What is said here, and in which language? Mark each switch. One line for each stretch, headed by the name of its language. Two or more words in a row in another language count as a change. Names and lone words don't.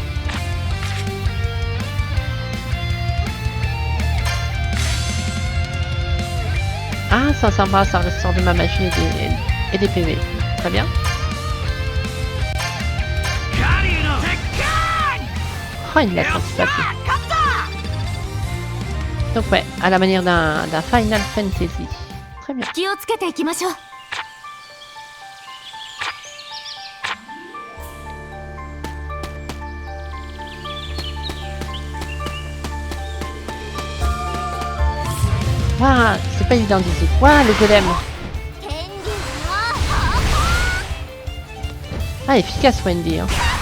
French: Ah, ça sympa, ça restaure de ma magie et des PV. Très bien. Oh, il l'a senti passer. Donc ouais, à la manière d'un Final Fantasy. Très bien.
Japanese: 気をつけていきましょう。
French: Waouh, c'est pas évident d'ici. Waouh, le golem. Ah, efficace Wendy. Hein.